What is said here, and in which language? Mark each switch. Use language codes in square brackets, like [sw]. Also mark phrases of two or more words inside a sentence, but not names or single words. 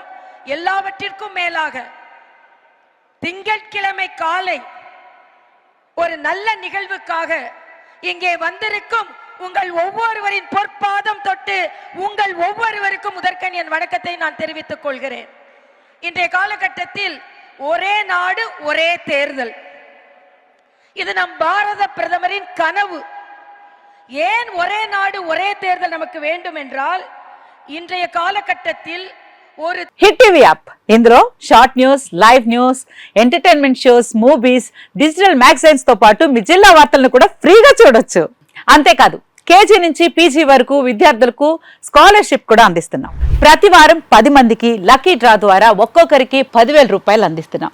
[ta] எல்லாவற்றிற்கும் மேலாக திங்கட்கிழமை காலை ஒரு நல்ல நிகழ்வுக்காக இங்கே வந்திருக்கும் உங்கள் ஒவ்வொருவரின் பொற்பாதம் தொட்டு உங்கள் ஒவ்வொருவருக்கும் முதற்கண் என் வணக்கத்தை நான் தெரிவித்துக் கொள்கிறேன். இன்றைய காலகட்டத்தில் ஒரே நாடு ஒரே தேர்தல், இது நம் பாரத பிரதமரின் கனவு. ஏன் ஒரே நாடு ஒரே தேர்தல் நமக்கு வேண்டும் என்றால், இன்றைய காலகட்டத்தில் ஒரு [te] హిట్ టీవీ యాప్ ఇందులో [en] Short News, Live News, Entertainment Shows, Movies, Digital Magazines [te] తో పాటు మీ జిల్లా వార్తలను కూడా ఫ్రీగా చూడొచ్చు. అంతేకాదు కేజీ నుంచి పీజీ వరకు విద్యార్థులకు స్కాలర్షిప్ కూడా అందిస్తున్నాం. ప్రతి వారం 10 మందికి [en] lucky draw [te] ద్వారా ఒక్కొక్కరికి 10,000 రూపాయలు అందిస్తున్నాం.